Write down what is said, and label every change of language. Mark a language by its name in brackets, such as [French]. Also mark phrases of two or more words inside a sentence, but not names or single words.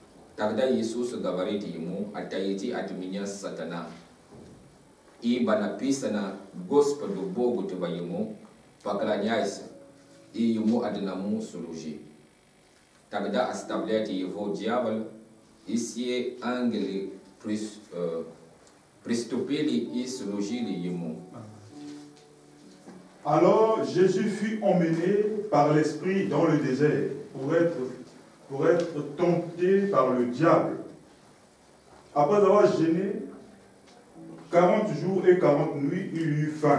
[Russian] Тогда Иисус говорит ему: отойди от меня, сатана, ибо написано: Господу Богу твоему поклоняйся и ему одному служи. Тогда оставляет его дьявол, и все ангелы приступили и служили ему. [French] Alors Jésus fut emmené par l'Esprit dans le désert pour être tenté par le diable. Après avoir gêné 40 jours et 40 nuits, il eut faim.